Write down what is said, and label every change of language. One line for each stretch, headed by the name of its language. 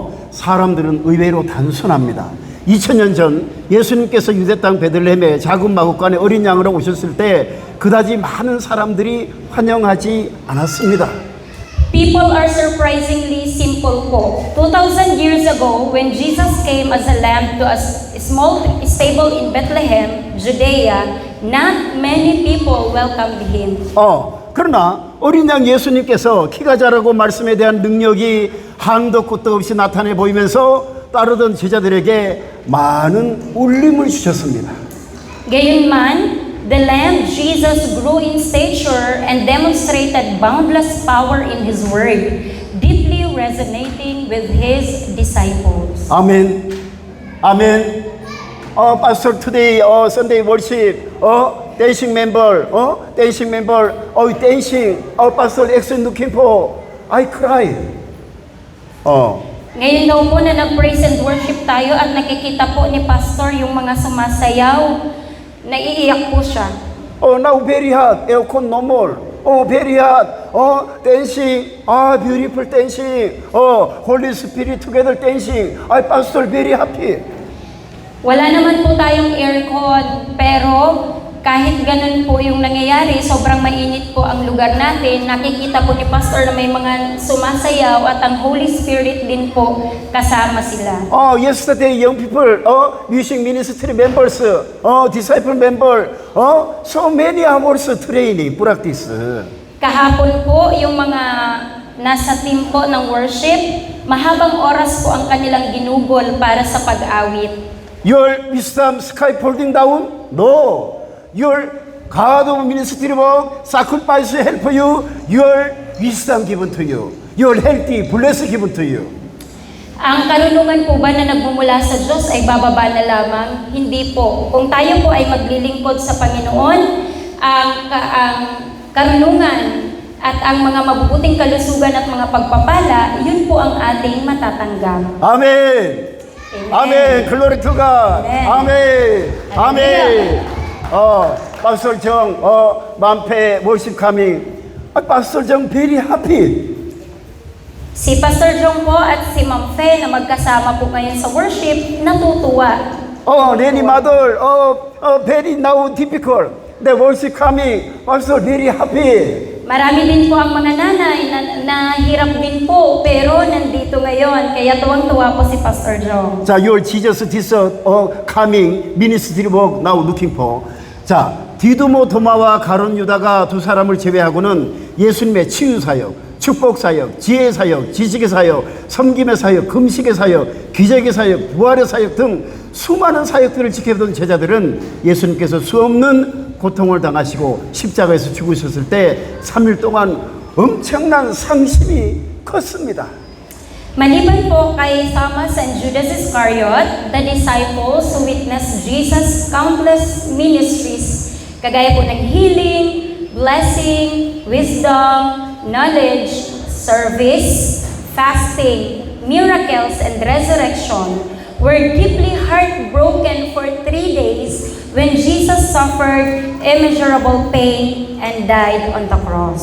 Korean: 사람들은 의외로 단순합니다. 2000년 전 예수님께서 유대 땅 베들레헴에 작은 마구간에 어린 양으로 오셨을 때 그다지 많은 사람들이 환영하지 않았습니다.
English: People are surprisingly simple po. 2,000 years ago, when Jesus came as a lamb to a small stable in Bethlehem, Judea, not many people welcomed him.
Korean: 그러나 어린 양 예수님께서 키가 자라고 말씀에 대한 능력이 한도 끝도 없이 나타내 보이면서 따르던 제자들에게 많은 울림을 주셨습니다.
Filipino: Gayunman,
English: the Lamb Jesus grew in stature and demonstrated boundless power in His word, deeply resonating with His disciples.
Korean: 아멘. 아멘.
English: Pastor today, Sunday worship, dancing member, dancing, Pastor action looking for, I cry.
Filipino: Ngayon daw po na nag-
English: praise and worship
Filipino: tayo at nakikita po ni Pastor yung mga sumasayaw, naiiyak po siya.
English: Now very hot, aircon no more. Very hot. Dancing. Beautiful dancing. Holy Spirit together dancing. Pastor very happy.
Filipino: Wala naman po tayong aircon, pero kahit ganun po yung nangyayari, sobrang mainit po ang lugar natin, nakikita po ni Pastor na may mga sumasayaw at ang Holy Spirit din po kasama sila.
English: Yesterday young people, music ministry members, disciple member, so many hours training, practice.
Filipino: Kahapon po, yung mga nasa team po ng worship, mahabang oras po ang kanilang ginugol para sa pag-awit.
English: Your wisdom scaffolding down? No. Your God of ministry work, sacrifice help you, your wisdom given to you, your healthy, blessed given to you.
Filipino: Ang karunungan po ba na nagmumula sa Diyos ay bababa na lamang? Hindi po. Kung tayo po ay maglilingkod sa Panginoon, ang karunungan At ang mga mabubuting kalusugan at mga pagpapala, yun po ang ating matatanggap.
Korean: 아멘. 아멘. 글로리 투 갓. 아멘. 아멘. 아멘.
English: 파스터 정, 만패 월십 카밍. 파스터 정 very happy.
Filipino: Si Pastor Jong po at si Ma'am Fe na magkasama po ngayon sa worship, natutuwa.
English: Lenny mother, very now difficult. The worship coming, also very happy.
Filipino: Marami din po ang mga nanay na hirap din po, pero nandito ngayon. Kaya tuwang-tuwa po si Pastor Jong.
Korean: 자,
English: your Jesus this coming ministry work now looking for.
Korean: 자, 디두모 도마와 가론 유다가 두 사람을 제외하고는 예수님의 치유 사역, 축복 사역, 지혜 사역, 지식의 사역, 섬김의 사역, 금식의 사역, 기적의 사역, 부활의 사역 등 수많은 사역들을 지켜던 제자들은 예수님께서 수없는 고통을 당하시고 십자가에서 죽으셨을 때 3일 동안 엄청난 상심이 컸습니다.
Filipino: Maliban po kay Thomas
English: and Judas Iscariot, the disciples who witnessed Jesus' countless ministries,
Filipino: kagaya po ng
English: healing, blessing, wisdom, knowledge, service, fasting, miracles, and resurrection, were deeply heartbroken for 3 days when Jesus suffered immeasurable pain and died on the cross.